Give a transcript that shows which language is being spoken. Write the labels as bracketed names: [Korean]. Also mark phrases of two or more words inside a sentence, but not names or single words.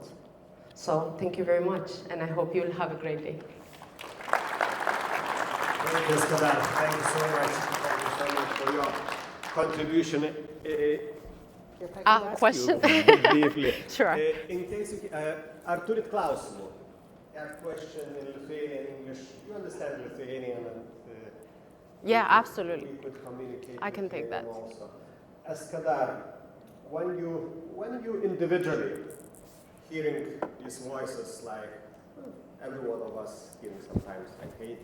[English] So thank you very much, and I hope you'll have a great day. Thank you, Eskedar. Thank you so much. Thank you so much for your contribution. Question? Briefly. Sure. In case you, [Lithuanian] ar turit klausimų? [English] Have question in Lithuanian, English. You understand Lithuanian, and yeah, absolutely. We could communicate. I can take that. Also. Eskedar, when you individually hearing these voices, like every one of us hearing sometimes like hate,